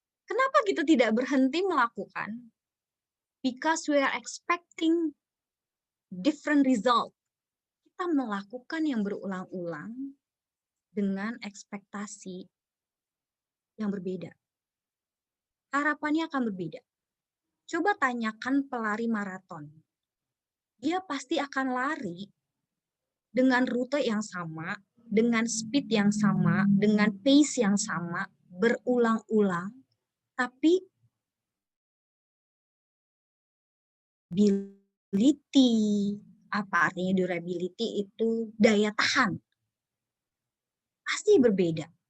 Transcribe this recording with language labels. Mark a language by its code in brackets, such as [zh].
[id] Kenapa kita tidak berhenti melakukan? [en] Because we are expecting different result. [id] Kita melakukan yang berulang-ulang dengan ekspektasi yang berbeda. Harapannya akan berbeda. Coba tanyakan pelari maraton. Dia pasti akan lari dengan rute yang sama, dengan speed yang sama, dengan pace yang sama, berulang-ulang, tapi durability, apa artinya durability itu? Daya tahan. Pasti berbeda.